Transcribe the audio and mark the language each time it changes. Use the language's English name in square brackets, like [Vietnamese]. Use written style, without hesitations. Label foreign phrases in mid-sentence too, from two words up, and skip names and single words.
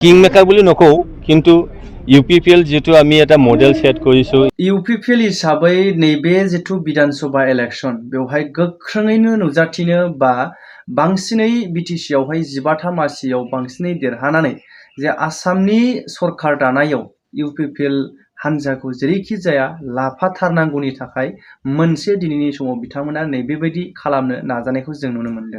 [English] king maker [Assamese] বুলি নকওঁ, কিন্তু UPPL যেটো আমি এটা [English] model set [Assamese] কৰিছো। [Bodo] UPPL হিसाबै नैबे जेथु विधानसभा इलेक्शन बेवहाय गोख्रोङैनो नुजाथिनो बा बांसिनै BTC आवहाय 15 मासियाव बांसिनै देरहानानै जे आसामनि सरकार दानायाव UPPL हान्जाखौ जेरैखि जाया लाफाथारनांगौनि थाखाय मोनसे दिनैनि समाव बिथांमोना नैबेबायदि खालामनो नाजानायखौ जों नुनो मोनदों।